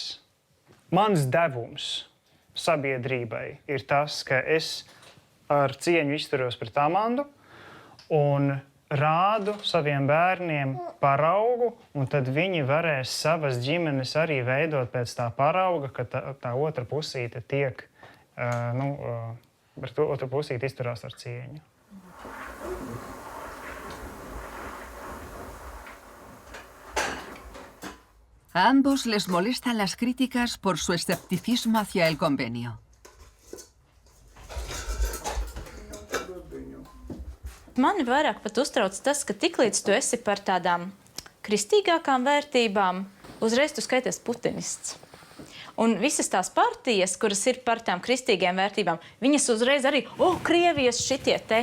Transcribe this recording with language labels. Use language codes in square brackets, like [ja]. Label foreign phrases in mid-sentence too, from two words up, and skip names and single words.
[lv] Mans devums sabiedrībai ir tas, ka es ar cieņu izturos pret Amandu un rādu saviem bērniem paraugu, un tad viņi varēs savas ģimenes arī veidot pēc tā parauga, ka tā otra pusīte tiek, par to otra pusīte izturās ar cieņu. [es] A ambos les molestan las críticas por su escepticismo hacia el convenio. [lv] Mani vairāk pat uztrauc tas, ka tiklīdz tu esi par tādām kristīgākām vērtībām, uzreiz tu skaities putinists. Un visas tās partijas, kuras ir par tām kristīgiem vērtībām, viņas uzreiz arī, Krievijas šitie te.